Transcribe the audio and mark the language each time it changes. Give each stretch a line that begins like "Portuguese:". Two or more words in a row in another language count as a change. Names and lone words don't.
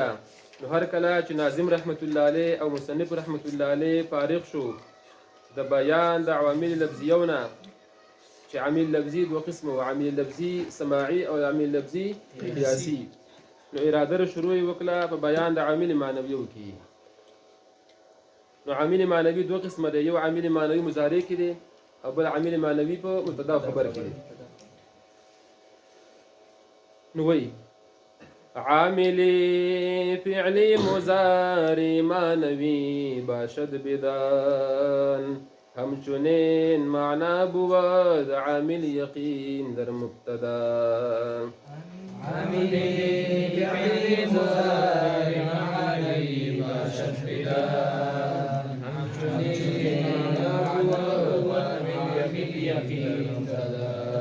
Pashto: نو هر کله چې ناظم رحمت الله علیه او مصنف رحمت الله علیه فارغ شو د بیان د عوامل لفظیونه چې عامل لفظي دوه قسمه و عامل لفظي سماعي او عامل لفظي قياسي. نو اراده شروع وکړه په بیان د عامل معنویو کې. نو عامل معنوي دوه قسمه دی، یو عامل معنوي مضارع کې دی او بل عامل معنوي په مبتدا او خبر کې دی.
Persian: نو وی عامل فعلی مضارع معنوی باشد بدان همچنین معنا بود عامل یقین در مبتدا. عامل فعلی مضارع معنوی باشد بدان همچنین معنا بود عامل یقین مبتدا.